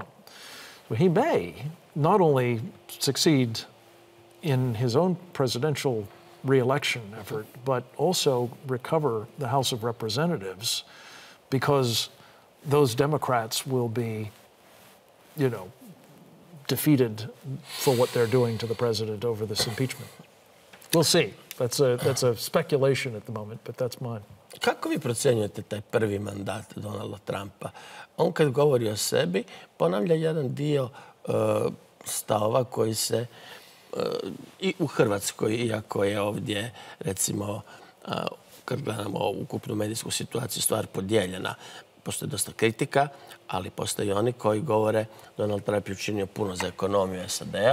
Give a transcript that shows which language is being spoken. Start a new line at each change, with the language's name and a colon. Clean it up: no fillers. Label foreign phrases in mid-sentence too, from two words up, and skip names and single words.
English: Well, he may not only succeed in his own presidential re-election effort, but also recover the House of Representatives, because those Democrats will be, defeated for what they're doing to the president over this impeachment. We'll see. That's a speculation at the moment, but that's mine.
Croatian: Kako vi procjenjujete taj prvi mandat Donalda Trumpa? On kad govori o sebi, ponavlja jedan dio stavova koji se i u Hrvatskoj, iako je ovdje, recimo, kad gledamo ukupnu medijsku situaciju, stvar podijeljena, postoji dosta kritika, ali postoji oni koji govore Donald Trump je učinio puno za ekonomiju SAD-a.